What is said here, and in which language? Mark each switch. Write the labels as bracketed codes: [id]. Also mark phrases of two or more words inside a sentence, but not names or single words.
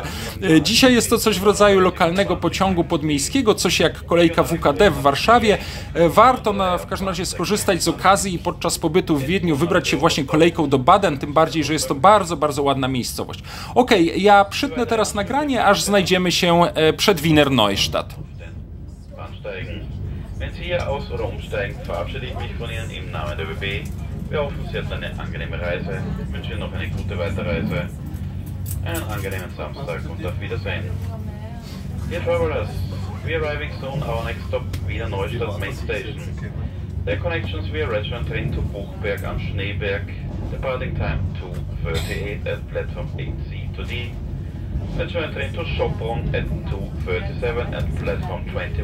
[pl] Dzisiaj jest to coś w rodzaju lokalnego pociągu podmiejskiego, coś jak kolejka WKD w Warszawie. Warto w każdym razie skorzystać z okazji i podczas pobytu w Wiedniu wybrać się właśnie kolejką do Baden, tym bardziej, że jest to bardzo, bardzo ładna miejscowość. Okej, ja przytnę teraz nagranie, aż znajdziemy się przed Wiener Neustadt. [de] Wenn Sie hier aus- oder umsteigen, verabschiede ich mich von Ihnen im Namen der ÖBB. Wir hoffen, Sie hatten eine angenehme Reise, wünschen Ihnen noch eine gute Weiterreise, einen angenehmen Samstag und auf Wiedersehen. [en] Dear travelers, we are arriving soon our next stop, Wiener Neustadt Main Station. The connections via regional train to Buchberg am Schneeberg, departing time 2:38 at platform 8C to D. Regional train to Sopron at 2:37 at platform 21.